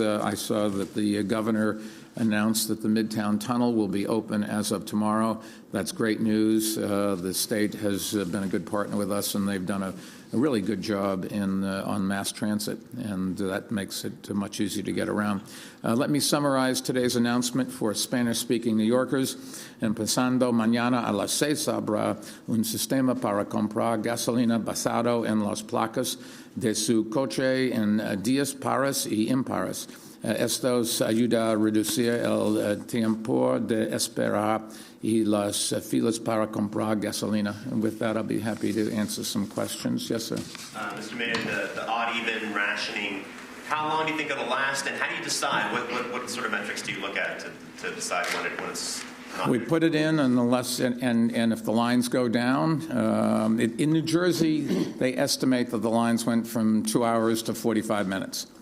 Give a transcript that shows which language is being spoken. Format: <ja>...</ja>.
<en>I saw that the governor announced that the Midtown Tunnel will be open as of tomorrow. That's great news. The state has been a good partner with us, and they've done a really good job on mass transit, and that makes it much easier to get around. Let me summarize today's announcement for Spanish-speaking New Yorkers.</en> <es>Empezando mañana a las 6 habrá un sistema para comprar gasolina basado en las placas de su coche en días pares y impares. Estos ayuda a reducir el tiempo de espera y las filas para comprar gasolina.</es> <en>And with that, I'll be happy to answer some questions. Yes, sir. Mr. Mayor, the odd-even rationing, how long do you think it'll last, and how do you decide? What sort of metrics do you look at to decide when it's not? We put it in, and if the lines go down, in New Jersey, they estimate that the lines went from 2 hours to 45 minutes.</en>